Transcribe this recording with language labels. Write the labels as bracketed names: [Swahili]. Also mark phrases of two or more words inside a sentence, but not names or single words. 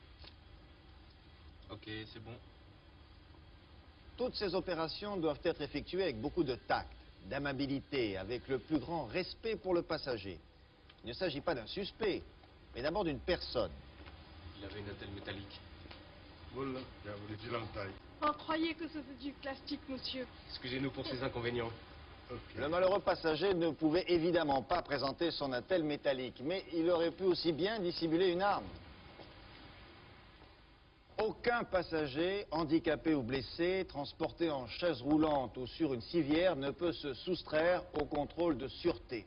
[French] Ok, c'est bon. Toutes ces opérations doivent être effectuées avec beaucoup de tact, d'amabilité, avec le plus grand respect pour le passager. Il ne s'agit pas d'un suspect, mais d'abord d'une personne. Il avait une attelle métallique. [Bangla] বললাম যা বলেছিলাম তাই। [French] Oh, croyez que c'est du plastique, monsieur. Excusez-nous pour ces inconvénients. Okay. Le malheureux passager ne pouvait évidemment pas présenter son attelle métallique, mais il aurait pu aussi bien dissimuler une arme. Aucun passager, handicapé ou blessé, transporté en chaise roulante ou sur une civière ne peut se soustraire au contrôle de sûreté.